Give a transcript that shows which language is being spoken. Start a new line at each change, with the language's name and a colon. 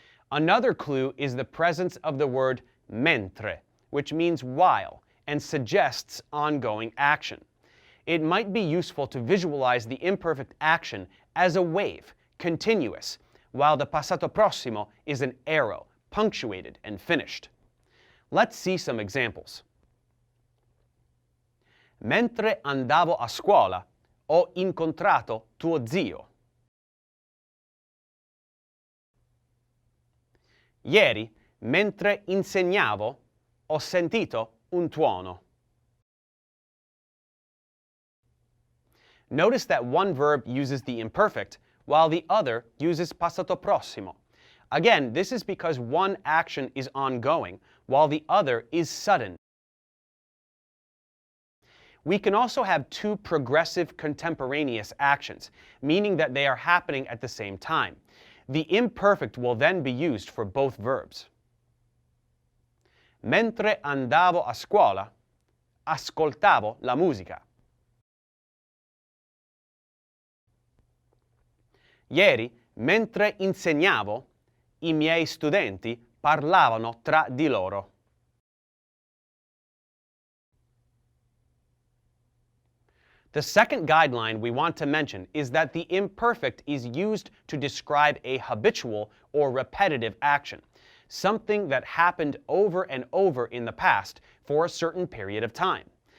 English: Another clue is the presence of the word mentre, which means while and suggests ongoing action. It might be useful to visualize the imperfect action as a wave, continuous, while the passato prossimo is an arrow, punctuated and finished. Let's see some examples.
Italian: Mentre andavo a scuola, ho incontrato tuo zio. Ieri, mentre insegnavo, ho sentito un tuono.
English: Notice that one verb uses the imperfect, while the other uses passato prossimo. Again, this is because one action is ongoing, while the other is sudden. We can also have two progressive contemporaneous actions, meaning that they are happening at the same time. The imperfect will then be used for both verbs.
Italian: Mentre andavo a scuola, ascoltavo la musica. Ieri, mentre insegnavo, i miei studenti parlavano tra di loro.
English: The second guideline we want to mention is that the imperfect is used to describe a habitual or repetitive action, something that happened over and over in the past for a certain period of time.